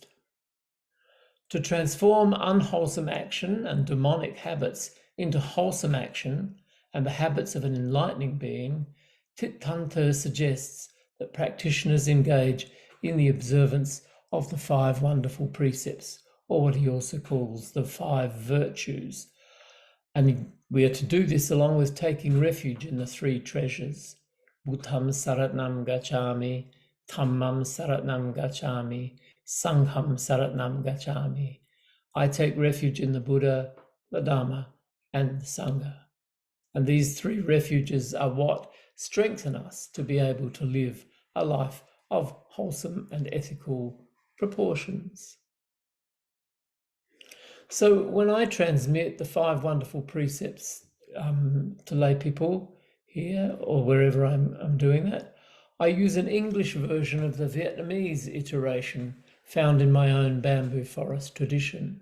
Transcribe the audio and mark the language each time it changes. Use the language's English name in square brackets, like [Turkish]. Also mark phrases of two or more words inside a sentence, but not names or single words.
[English] To transform unwholesome action and demonic habits into wholesome action and the habits of an enlightening being, Thich suggests that practitioners engage in the observance of the five wonderful precepts, or what he also calls the five virtues. And we are to do this along with taking refuge in the three treasures. [Pali] Buddham saratnam gacchami, dhammam saratnam gacchami, sangham saratnam gacchami. [English] I take refuge in the Buddha, the Dharma, and the Sangha. And these three refuges are what strengthen us to be able to live a life of wholesome and ethical proportions. So when I transmit the 5 wonderful precepts to lay people here or wherever I'm doing that, I use an English version of the Vietnamese iteration found in my own bamboo forest tradition.